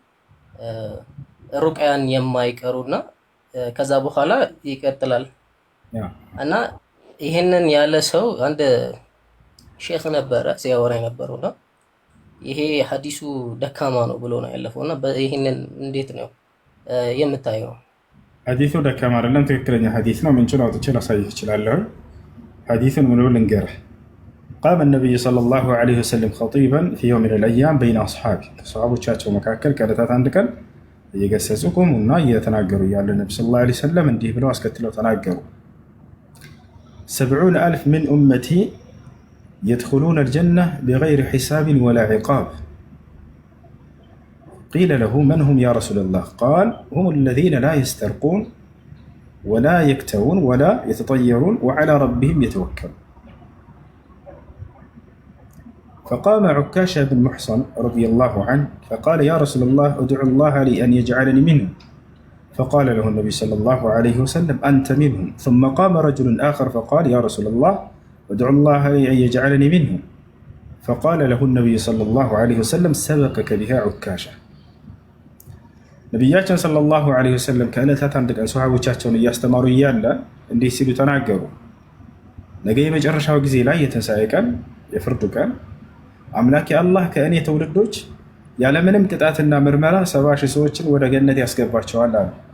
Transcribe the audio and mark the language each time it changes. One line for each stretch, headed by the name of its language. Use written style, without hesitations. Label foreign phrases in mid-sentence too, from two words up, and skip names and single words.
Amharic: ሩቅያን የማይቀሩና ከዛ በኋላ ይቀጥላል እና ይሄንን ያለ ሰው አንድ ሼክ ነበረ ሲያወራ የነበረውና ይሄ ሐዲሱ ደካማ ነው ብሎ ነው ያለፈውና ይሄንን እንዴት ነው የምታየው? ሐዲሱ ደካማ አይደለም፣ ትክክለኛ ሐዲስ ነው። ምንጭን አውጥቼ ላሳይህ እችላለሁ። ሐዲሱን ምን ብሎ ልንገርህ?
Arabic: قام النبي صلى الله عليه وسلم خطيبا في يوم من الأيام بين أصحابه
Amharic: ከሰሃቦቻቸው መካከል ከዕለታት አንድ ቀን እየገሰጹ ቆሙና እየተናገሩ ያለ ነብዩ
Arabic: صلى الله عليه وسلم
Amharic: እንዲህ ብለው አስከትለው ተናገሩ። 70,000
Arabic: من أمتي يدخلون الجنة بغير حساب ولا عقاب. قيل له من هم يا رسول الله؟ قال هم الذين لا يسترقون ولا يكتوون ولا يتطيرون وعلى ربهم يتوكلون. فقام عكاشة بن محصن رضي الله عنه فقال يا رسول الله ادعو الله لي أن يجعلني منهم. فقال له النبي صلى الله عليه وسلم أنت منهم. ثم قام رجل آخر فقال يا رسول الله ادعو الله لي أن يجعلني منهم. فقال له النبي صلى الله عليه وسلم سبقك بها عكاشة.
Amharic: ነቢያችን
Arabic: صلى الله عليه وسلم
Amharic: ከዕለታት አንድ ቀን ሰሃቦቻቸውን እያስተማሩ እያለ እንዲህ ሲሉ ተናገሩ። ነገ የመጨረሻው ጊዜ ላይ የትንሣኤ ቀን የፍርዱ ቀን አምላኬ አላህ ከእኔ ትውልዶች ያለምንም ቅጣትና ምርመራ 70,000 ሰዎችን ወደ ገነት ያስገባቸዋል አሉ።